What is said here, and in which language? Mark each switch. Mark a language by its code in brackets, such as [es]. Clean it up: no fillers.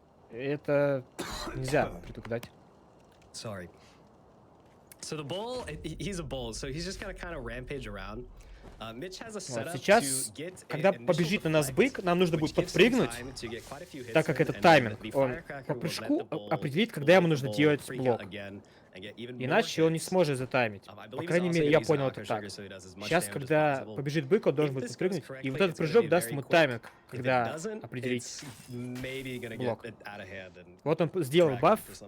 [ru] Это нельзя предугадать. [en] So the bull, he's a bull, so he's just gonna kind of rampage around. Mitch has a setup [ru] сейчас, когда побежит на нас бык, нам нужно будет подпрыгнуть, так как это тайминг. Он по прыжку определит, когда ему нужно делать блок. Иначе он не сможет затаймить. По крайней мере, я понял это так. Сейчас, когда побежит бык, он должен будет подпрыгнуть, и вот этот прыжок даст ему тайминг, когда определить блок. Вот он сделал баф.